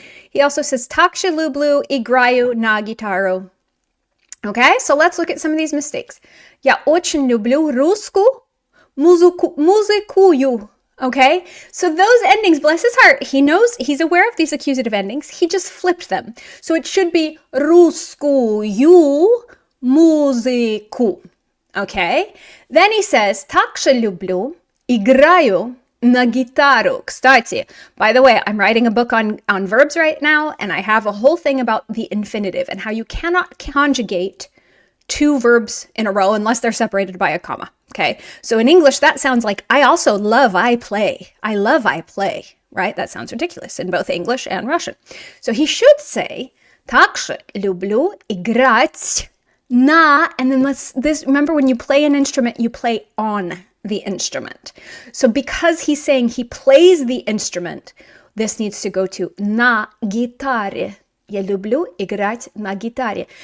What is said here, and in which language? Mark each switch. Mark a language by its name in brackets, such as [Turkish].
[English] He also says, [Russian] также люблю, играю на гитару. [English] Okay, so let's look at some of these mistakes. [Russian] Я очень люблю русскую музыку. [English] Okay, so those endings, bless his heart, he knows, he's aware of these accusative endings. He just flipped them. So it should be [Russian] русскую музыку. [English] Okay, then he says, [Russian] также люблю, играю на гитару. Кстати, [English] by the way, I'm writing a book on verbs right now, and I have a whole thing about the infinitive and how you cannot conjugate two verbs in a row unless they're separated by a comma. Okay, so in English, that sounds like I also love I play. I love I play, right? That sounds ridiculous in both English and Russian. So he should say, [Russian] также люблю играть на, [English] and then remember when you play an instrument, you play on the instrument. So because he's saying he plays the instrument, this needs to go to [Russian] на гитаре. Я люблю играть на гитаре.